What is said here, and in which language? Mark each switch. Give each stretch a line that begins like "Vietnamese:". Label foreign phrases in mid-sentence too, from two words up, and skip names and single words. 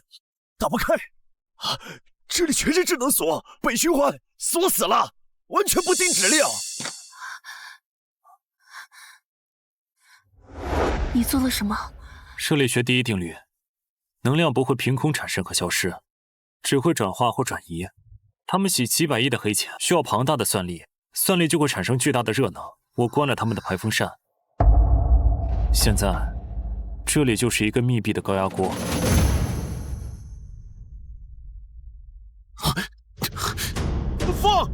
Chinese: 打不开，这里全是智能锁，被循环，锁死了，完全不听指令。你做了什么？热力学第一定律：能量不会凭空产生和消失，只会转化或轉移。他們洗幾百億的黑錢需要龐大的算力，算力就會產生巨大的熱能。我關了他們的排風扇，現在這裡就是一個密閉的高壓鍋。放！